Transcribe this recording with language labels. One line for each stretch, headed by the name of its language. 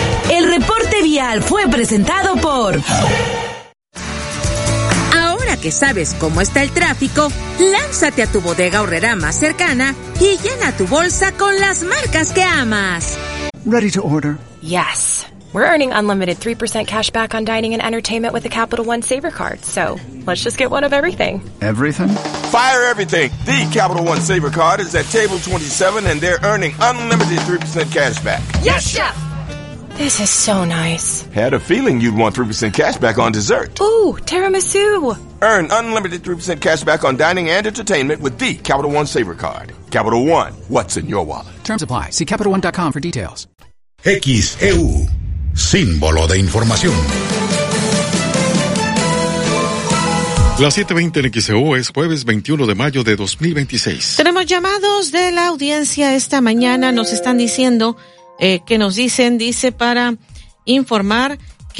Spanish: El reporte vial fue presentado por... Ahora que sabes cómo está el tráfico, lánzate a tu Bodega Aurrerá más cercana y llena tu bolsa con las marcas que amas.
English: Ready to order. Yes. We're earning unlimited 3% cash back on dining and entertainment with the Capital One Saver Card. So, let's just get one of everything. Everything? Fire everything. The Capital One Saver Card is at table 27 and they're earning unlimited 3% cash back. Yes, Chef! This is so nice. Had a feeling you'd want 3% cash back on dessert. Ooh, tiramisu. Earn unlimited 3% cash back on dining and entertainment with the Capital One Saver Card. Capital One, what's in your wallet? Terms apply. See CapitalOne.com for details.
Spanish: XEU, símbolo de información. La 7:20 en XEU es jueves 21 de mayo de 2026. Tenemos llamados de la audiencia esta mañana. Nos están diciendo... que nos dicen, dice para informar que...